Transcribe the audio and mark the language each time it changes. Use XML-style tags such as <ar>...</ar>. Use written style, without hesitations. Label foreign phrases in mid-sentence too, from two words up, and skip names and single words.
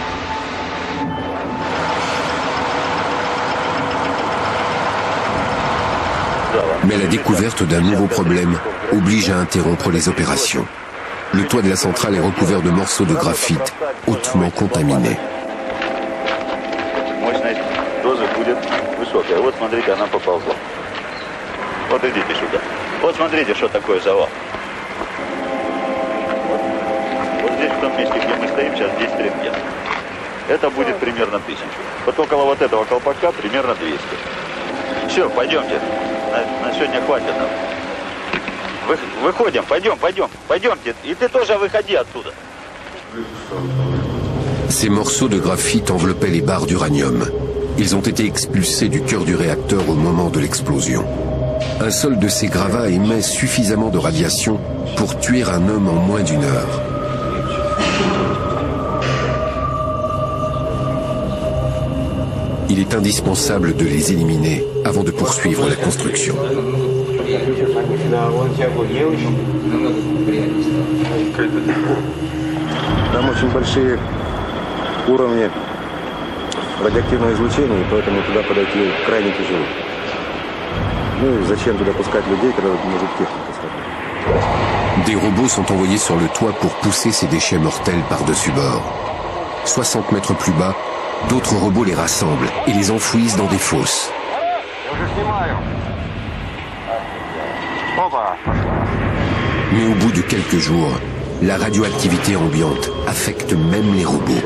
<fr>Mais la découverte d'un nouveau problème oblige à interrompre les opérations. Le toit de la centrale est recouvert de morceaux de graphite hautement contaminés.</fr> <ru>Это будет примерно 1000. Вот около вот этого колпака примерно 200. Все, пойдемте. На сегодня хватит нам. Выходим, пойдемте. И ты тоже выходи оттуда.</ru> <fr>Ces morceaux de graphite enveloppaient les barres d'uranium. Ils ont été expulsés du cœur du réacteur au moment de l'explosion. Un seul de ces gravats émet suffisamment de radiation pour tuer un homme en moins d'une heure. Il est indispensable de les éliminer avant de poursuivre la construction.</fr> <ru>Там очень большие уровни радиоактивного излучения, поэтому туда подойти крайне тяжело. Ну и зачем туда пускать людей, когда может техника сработать?</ru> <fr>Des robots sont envoyés sur le toit pour pousser ces déchets mortels par-dessus bord. 60 mètres plus bas, d'autres robots les rassemblent et les enfouissent dans des fosses. Mais au bout de quelques jours, la radioactivité ambiante affecte même les robots.</fr>